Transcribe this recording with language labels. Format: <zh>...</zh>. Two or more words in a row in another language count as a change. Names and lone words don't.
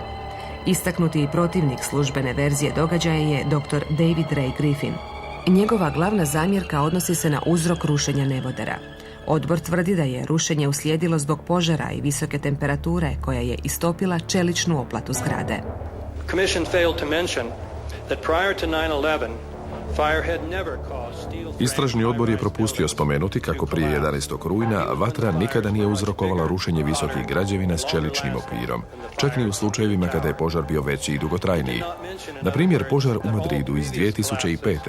<hr>Istaknuti protivnik službene verzije događaja je dr. David Ray Griffin. Njegova glavna zamjerka odnosi se na uzrok rušenja nebodera. Odbor tvrdi da je rušenje uslijedilo zbog požara i visoke temperature koja je istopila čeličnu oplatu zgrade.</hr> <en>Commission failed to mention that prior to 9/11</en> <hr>Istražni odbor je propustio spomenuti kako prije 11. rujna vatra nikada nije uzrokovala rušenje visokih građevina s čeličnim okvirom, čak ni u slučajevima kada je požar bio veći i dugotrajniji. Na primjer, požar u Madridu iz 2005.</hr>